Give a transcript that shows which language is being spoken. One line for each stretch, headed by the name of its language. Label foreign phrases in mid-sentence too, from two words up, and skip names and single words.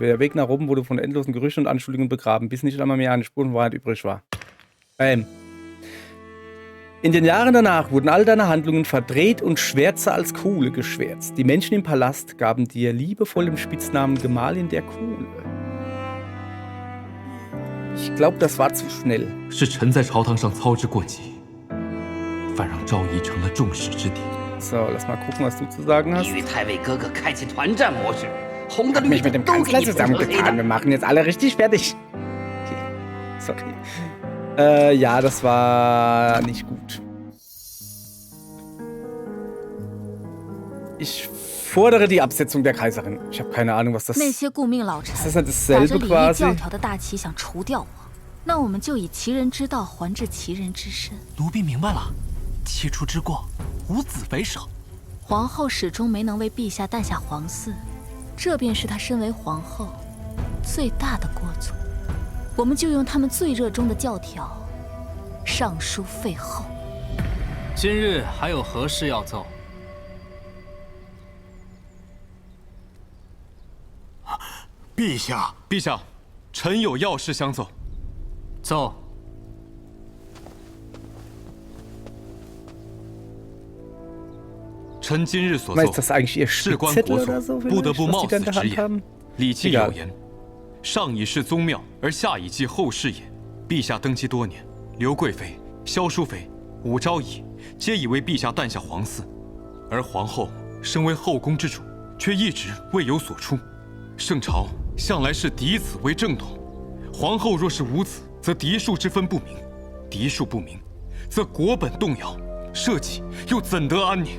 German: Der Weg nach oben wurde von endlosen Gerüchten und Anschuldigungen begraben, bis nicht einmal mehr eine Spur von Wahrheit übrig war. In den Jahren danach wurden all deine Handlungen verdreht und schwärzer als Kohle geschwärzt. Die Menschen im Palast gaben dir liebevoll den Spitznamen Gemahlin der Kohle. Ich glaube, das war zu schnell.
Chinese: 是臣在朝堂上操之过急，反让昭仪成了众矢之的。
German: So, lass mal gucken, was du zu sagen hast.
Chinese: 你与太尉哥哥开启团战模式，红的绿
German: Mich
Chinese: 的
German: mit dem
Chinese: 都给
German: Kanzler
Chinese: 你补成黑
German: zusammengetan. Wir
Chinese: 的。
German: machen jetzt alle richtig fertig.
English: Okay. Sorry.
German: Ja, das war nicht gut. Ich fordere die Absetzung der Kaiserin. Ich habe keine Ahnung, was das
Chinese: 那些顾命老臣
German: ist. Das ist
Chinese: 打
German: dasselbe
Chinese: 着礼义
German: quasi.
Chinese: 教条的大旗想除掉我，那我们就以其人之道还治其人之身。奴婢明白了，起初之过，无子为首。皇后始终没能为陛下诞下皇嗣，这便是她身为皇后最大的过错。我们就用他们最热衷的教条，上书废后。今日还有何事要奏？陛下，陛下，臣有要事相奏。奏。臣今日所
German: Ist
Chinese: 奏，
German: das eigentlich ihr
Chinese: 事关
German: Spickzettel
Chinese: 国
German: oder
Chinese: 所，
German: so?
Chinese: 不得
German: vielleicht,
Chinese: 不
German: was
Chinese: 冒
German: die da
Chinese: 此
German: in der
Chinese: 直
German: Hand
Chinese: 言。
German: haben?
Chinese: 礼记有言：“上以是宗庙，而下以继后世也。” 陛下登基多年，刘贵妃、萧淑妃、武昭仪皆已为陛下诞下皇嗣，而皇后身为后宫之主，却一直未有所出。圣朝向来是嫡子为正统，皇后若是无子，则嫡庶之分不明；嫡庶不明，则国本动摇，社稷又怎得安宁？